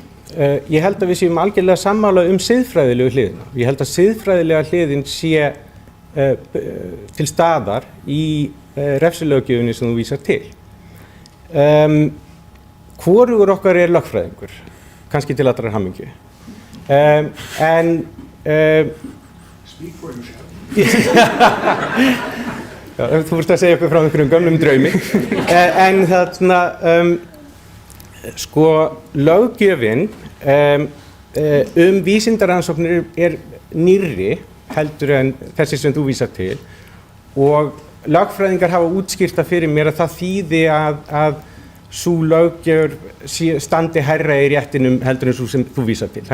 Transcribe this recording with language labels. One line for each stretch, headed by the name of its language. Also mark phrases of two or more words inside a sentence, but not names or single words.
Icelandic: Ég held að við séum algjörlega sammála siðfræðilegu hliðina. Ég held að siðfræðilega hliðin sé til staðar í refsilöggjöfinni sem þú vísar til. Hvorugur okkar lögfræðingur, kannski til allrar hamingju.
English: Speak for yourself.
Icelandic: Já, þú vorst að segja okkur frá einhverjum gömlum draumi. En þarna, Sko, löggjöfin vísindarannsóknir er nýrri heldur en þessi sem þú vísar til og lögfræðingar hafa útskýrt það fyrir mér að það þýði að sú löggjöf standi hærra í réttinum heldur en svo sem þú vísar til.